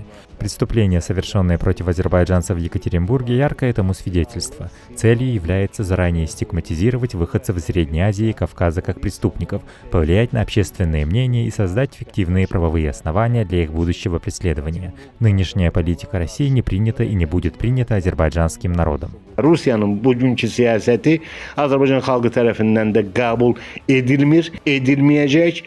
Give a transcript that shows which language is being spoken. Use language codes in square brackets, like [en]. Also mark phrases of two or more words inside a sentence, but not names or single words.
[ru] Преступления, совершенные против азербайджанцев в Екатеринбурге, яркое этому свидетельство. Целью является заранее стигматизировать выходцев из Средней Азии и Кавказа как преступников, повлиять на общественное мнение и создать фиктивные правовые основания для их будущего преследования. Нынешняя политика России не принята и не будет принята азербайджанским народом. [az] Rusiyanın bugünkü siyasəti Azərbaycan xalqı tərəfindən də qəbul edilmir, edilməyəcək.